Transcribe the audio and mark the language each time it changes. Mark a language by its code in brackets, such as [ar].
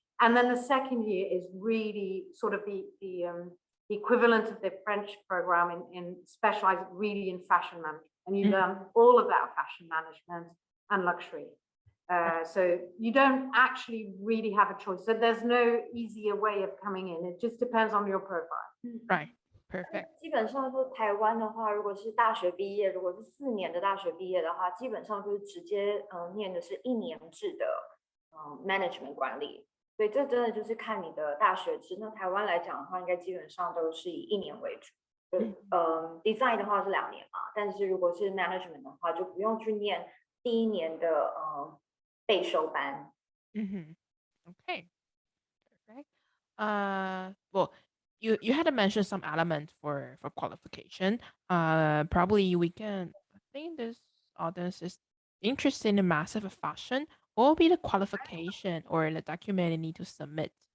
[en] And then the second year is really sort of the equivalent of the French program in specialized really in fashion management. And you learn all about fashion management and luxury. So you don't actually really have a choice. So there's no easier way of coming in. It just depends on your profile. Right. Perfect. [zh] 基本上说台湾的话，如果是大学毕业，如果是4年的大学毕业的话，基本上就是直接念的是1年制的management 管理。所以这真的就是看你的大学制。那台湾来讲的话，应该基本上都是以1年为主。 design 的话是2年嘛，但是如果是 management 的话，就不用去念第1年的备修班。 [en] Okay. Perfect. Well, you had to mention some element for qualification. Probably we can. I think this audience is interested in massive fashion. What will be the qualification or the document you need to submit?